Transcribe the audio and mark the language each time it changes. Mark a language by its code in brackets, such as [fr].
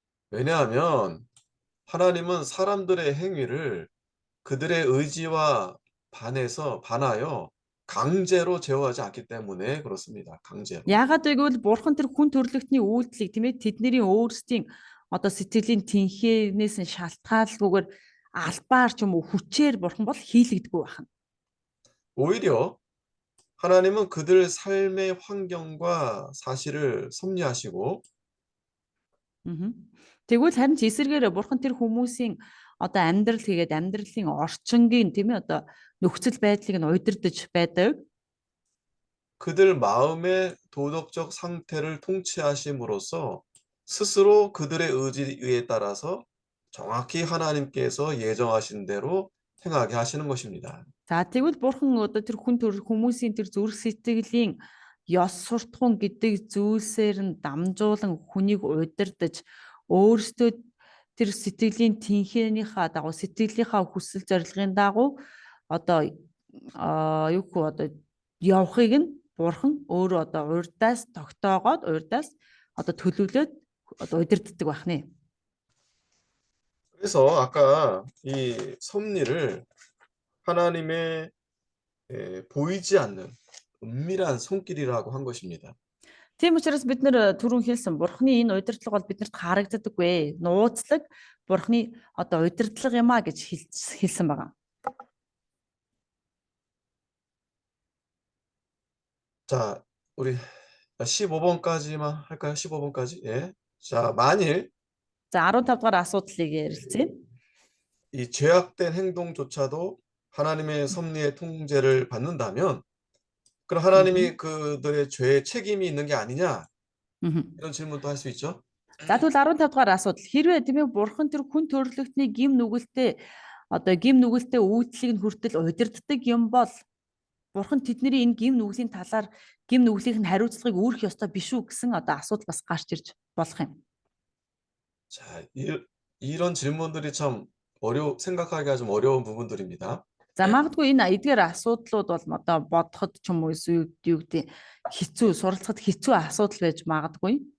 [ko] 왜냐하면 하나님은 사람들의 행위를 그들의 의지와 반하여 강제로 제어하지 않기 때문에 그렇습니다. 강제로. [mn] Яагаад гэвэл бурхан тэр хүн төрлөختний үйлдэлийг тийм ээ тэдний өөрсдийн одоо сэтгэлийн тэнхээнээс нь шалтгаалгүйгээр албаар ч юм уу хүчээр бурхан бол хийлэгдэггүй байна. [ko] 오히려 하나님은 그들 삶의 환경과 사실을 섭리하시고 [mn] Тэгвэл харин ч эсэргээр бурхан тэр хүмүүсийн одоо амьдралын орчингийн тийм ээ одоо нөхцөл байдлыг нь удирдах байдаг. [ko] 그들 마음의 도덕적 상태를 통치하심으로써 스스로 그들의 의지에 따라서 정확히 하나님께서 예정하신 대로 행하게 하시는 것입니다. [mn] За тэгвэл бурхан одоо тэр хүмүүсийн тэр зүрх сэтгэлийн ёс суртахуун гэдэг зүйлсээр нь дамжуулан хүнийг удирдах өөрсдөө тэр сэтгэлийн тэнхээнийхээ дагуу сэтгэлийнхаа хүсэл зорилгын дагуу одоо одоо явахыг нь бурхан өөрөө одоо урьдаас тогтоогоод одоо төлөвлөд одоо удирддаг байх нэ. [ko] 그래서 아까 이 섭리를 하나님의 보이지 않는 은밀한 손길이라고 한 것입니다. [mn] Тийм учраас бид нэр түрүүн хэлсэн бурхны энэ удирдлага бол биднэрт харагддаггүй. Нууцлаг бурхны одоо удирдлага юм а гэж хэлсэн байгаа. [ko] 자, 우리 15번까지만 할까요? 15번까지. 예. 자, 만일 [mn] За 15 дугаар асуудлыг ярилцъя. [ko] 이 죄악된 행동조차도 하나님의 섭리의 통제를 받는다면 그럼 하나님이 그들의 죄에 책임이 있는 게 아니냐? 이런 질문도 할 수 있죠. [mn] За тэгвэл 15 дугаар асуудал хэрвээ тийм ээ бурхан тэр хүн төрлөختний гим нүгэлтэд үйлчлийг нь хүртэл удирддаг юм бол бурхан тэдний энэ гим нүглийн талаар гим нүглийнх нь хариуцлагыг үүрэх ёстой биш үү гэсэн одоо асуудал бас гарч ирж болох юм. [ko] 자, 이런 질문들이 참 생각하기가 좀 어려운 부분들입니다. [mn] За магадгүй энэ эдгээр асуудлууд бол одоо бодоход ч юм уу юу гэдэг суралцахад хэцүү асуудал байж магадгүй.